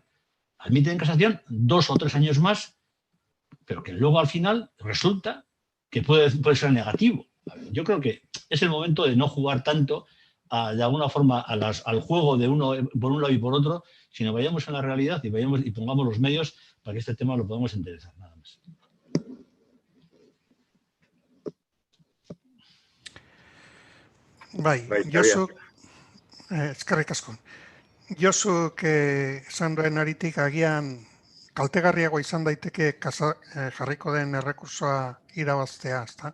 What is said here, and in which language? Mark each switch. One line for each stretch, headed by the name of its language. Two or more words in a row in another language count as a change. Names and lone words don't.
Spanish: Admiten en casación 2 o 3 años más, pero que luego al final resulta que puede ser negativo. Yo creo que es el momento de no jugar tanto de alguna forma al juego de uno por un lado y por otro, sino vayamos a la realidad y pongamos los medios para que este tema lo podamos enderezar, nada más.
Basque: Bai, Josu, eskerrik asko. Josuk esan duen aritik agian kaltegarriago izan daiteke jarriko den errekursoa irabaztea, ezta?